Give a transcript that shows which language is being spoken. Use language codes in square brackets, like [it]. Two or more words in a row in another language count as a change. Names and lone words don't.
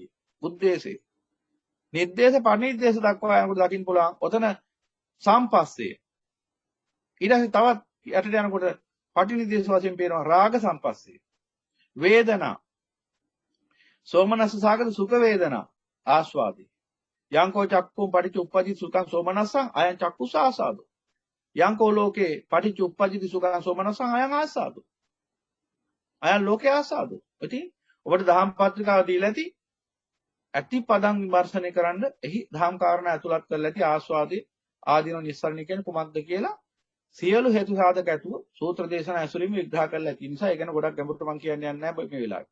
[si] උද්දේශේ. නිर्देश පරිනිर्देश දක්වා යනකොට දකින්න පුළුවන්. ඔතන සම්පස්සේ. ඊට පස්සේ තවත් යටට යනකොට පටිනිर्देश වශයෙන් පේනවා රාග සම්පස්සේ. වේදනා. සෝමනස්ස සාගත සුඛ වේදනා. [pi] ආස්වාදී යංකෝ චක්කුම් පටිච්ච උප්පජ්ජති සුඛං සෝමනස්සං අයං චක්කුස ආසාදෝ යංකෝ ලෝකේ පටිච්ච උප්පජ්ජති සුඛං සෝමනස්සං අයං ආසාදෝ අයං ලෝකේ ආසාදෝ. [si] ඉතින් ඔබට දහම් පත්‍රිකාව දීලා ඇති ඇති පදම් විමර්ශනය කරන්න එහි දහම් කාරණා ඇතුළත් කරලා ඇති ආස්වාදී ආදීන නිස්සරණ කියන්නේ කුමක්ද කියලා සියලු හේතු සාධක ඇතුව සූත්‍ර දේශනා ඇසුරින් විග්‍රහ කරලා ඇති නිසා ඒ ගැන ගොඩක් ගැඹුරට මම කියන්නේ නැහැ මේ වෙලාවේ.